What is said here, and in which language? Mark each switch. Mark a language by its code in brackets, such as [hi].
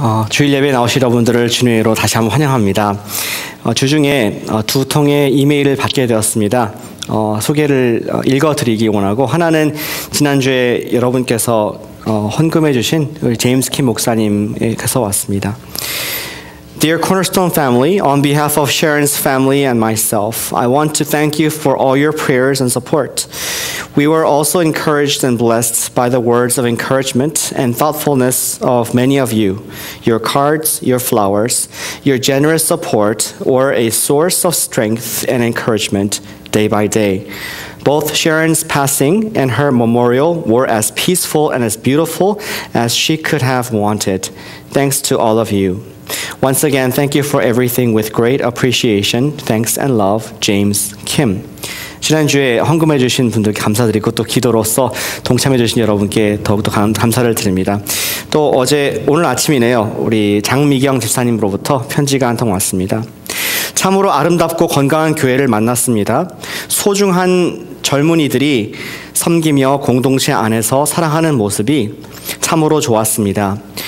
[ko] 주일 예배에 나오신 여러분들을 주님으로 다시 한번 환영합니다. 주중에 두 통의 이메일을 받게 되었습니다. 소개를 읽어드리기 원하고, 하나는 지난주에 여러분께서 헌금해 주신 우리 제임스 킴 목사님께서 왔습니다. [en] Dear Cornerstone family, on behalf of Sharon's family and myself, I want to thank you for all your prayers and support. We were also encouraged and blessed by the words of encouragement and thoughtfulness of many of you. Your cards, your flowers, your generous support were a source of strength and encouragement day by day. Both Sharon's passing and her memorial were as peaceful and as beautiful as she could have wanted. Thanks to all of you. Once again, thank you for everything with great appreciation. Thanks and love, James Kim. [ko] 지난주에 헌금해 주신 분들께 감사드리고, 또 기도로서 동참해 주신 여러분께 더욱더 감사를 드립니다. 또 오늘 아침이네요. 우리 장미경 집사님으로부터 편지가 한 통 왔습니다. 참으로 아름답고 건강한 교회를 만났습니다. 소중한 젊은이들이 섬기며 공동체 안에서 사랑하는 모습이 참으로 좋았습니다.